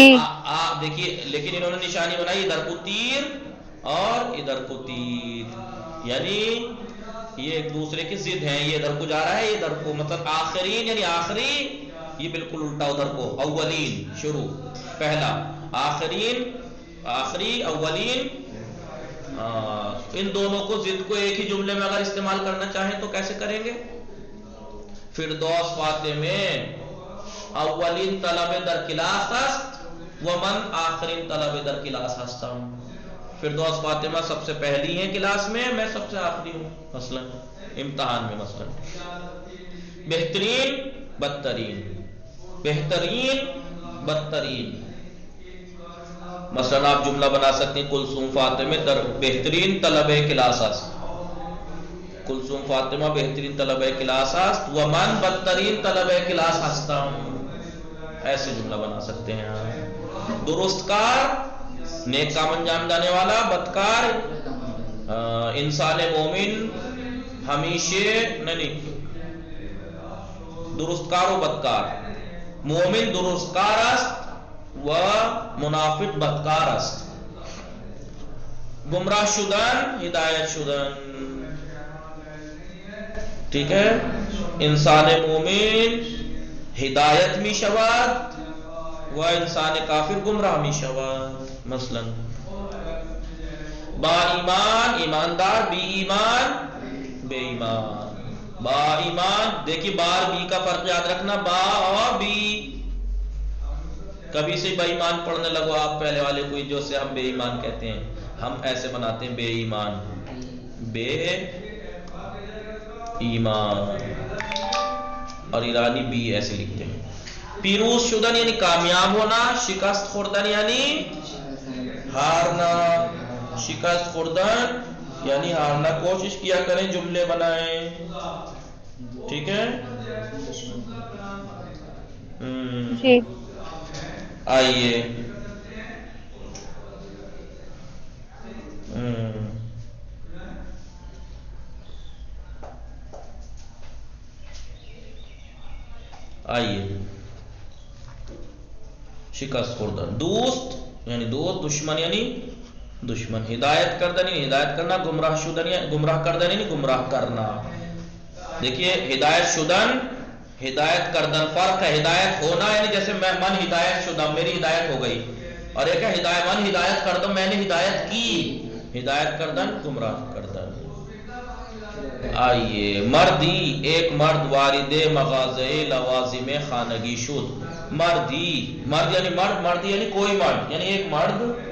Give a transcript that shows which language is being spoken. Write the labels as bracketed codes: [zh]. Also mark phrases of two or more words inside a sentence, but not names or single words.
[ur] دیکھیے لیکن انہوں نے نشانی بنائی ادھر کو تیر اور ادھر کو تیر، یعنی یہ ایک دوسرے کی ضد ہیں، یہ ادھر کو جا رہا ہے یہ ادھر کو، مطلب آخرین یعنی آخری، یہ بالکل الٹا ادھر کو، اولین شروع پہلا، آخرین آخری اولین. ان دونوں کو ضد کو ایک ہی جملے میں اگر استعمال کرنا چاہیں تو کیسے کریں گے؟ [fa] فردوس فاطمہ اولین طلب در کلاس است ومن آخرین طلب در کلاس ہستم. [ur] فردوس فاطمہ سب سے پہلی ہیں کلاس میں، میں سب سے آخری ہوں مثلا امتحان میں. مثلا بہترین بدترین، بہترین بدترین، مثلا آپ جملہ بنا سکتے ہیں [fa] کلثوم فاطمہ در بہترین طلب کلاس است، کلثوم فاطمہ بہترین طلب کلاس است ومن بدترین طلب کلاس ہستم، [ur] ایسے جملہ بنا سکتے ہیں. درست کار نیک کام انجام دینے والا، بدکار انسان مومن ہمیشہ نہیں، [fa] درست کار و بدکار، مومن درست کار است و منافق بدکار است. گمراہ شدن ہدایت شدن، [ur] ٹھیک ہے، [fa] انسان مومن ہدایت می شود و انسان کافر گمراہ می شود. مثلا با ایمان ایماندار، بی ایمان [ur] بے ایمان. [fa] با ایمان [ur] دیکھیے بار بی کا فرق یاد رکھنا، با اور بی. کبھی سے بے ایمان پڑھنے لگو آپ پہلے والے کوئی جو سے ہم بے ایمان کہتے ہیں، ہم ایسے بناتے ہیں بے ایمان، بے ایمان، اور ایرانی بی ایسے لکھتے ہیں. [fa] پیروز شدن [ur] یعنی کامیاب ہونا، [fa] شکست خوردن [ur] یعنی ہارنا، [fa] شکست خوردن [ur] یعنی ہارنا. کوشش کیا کریں جملے بنائیں، ٹھیک ہے. جی آئیے آئیے [fa] شکست خوردن، [ur] دوست یعنی دوست، دشمن یعنی دشمن، [fa] ہدایت کردن [ur] یعنی ہدایت کرنا، [fa] گمراہ شدن [ur] یعنی [fa] گمراہ کردن [ur] یعنی گمراہ کرنا. دیکھیے [fa] ہدایت شدن ہدایت کردن [ur] فرق ہے، ہدایت ہونا یعنی جیسے میں [fa] من ہدایت شدہ [ur] میری ہدایت ہو گئی، اور ایک ہے [fa] ہدایت من ہدایت کردم [ur] میں نے ہدایت کی، [fa] ہدایت کردن گمراہ کردن. آئیے مردی [ur] ایک مرد [fa] وارد مغازے لوازم خانگی شد. [ur] مردی، مرد یعنی مرد، مردی یعنی کوئی مرد یعنی ایک مرد.